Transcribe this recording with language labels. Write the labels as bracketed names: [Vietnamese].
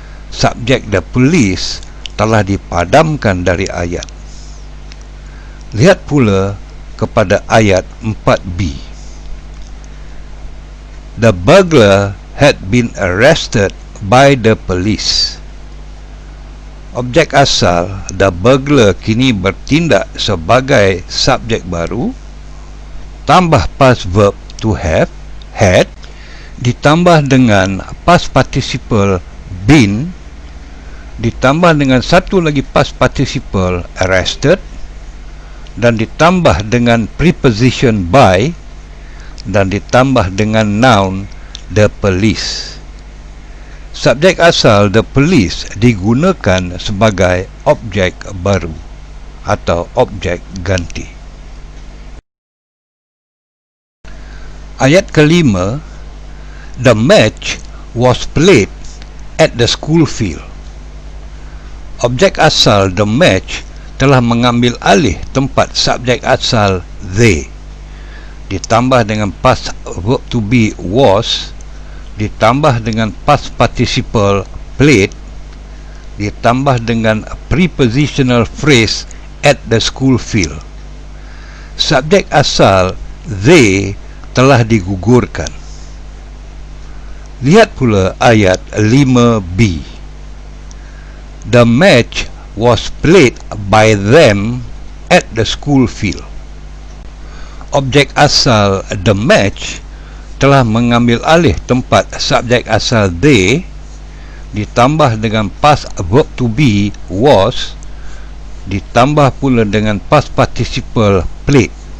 [Malay] Subjek the police telah dipadamkan dari ayat. Lihat pula kepada ayat 4b. [English] The burglar had been arrested by the police. [Malay] Objek asal the burglar kini bertindak sebagai subjek baru, tambah past verb to have, had, ditambah dengan past participle been, ditambah dengan satu lagi past participle arrested, dan ditambah dengan preposition by, dan ditambah dengan noun the police. Subjek asal the police digunakan sebagai objek baru atau objek ganti. Ayat kelima, [English] the match was played at the school field. [Malay] Objek asal the match telah mengambil alih tempat subjek asal they, ditambah dengan past verb to be was, ditambah dengan past participle played, ditambah dengan prepositional phrase [English] at the school field. [Malay] Subjek asal they telah digugurkan. Lihat pula ayat 5b. [English] The match was played by them at the school field. [Malay] Objek asal the match telah mengambil alih tempat subjek asal they, ditambah dengan past verb to be was, ditambah pula dengan past participle played,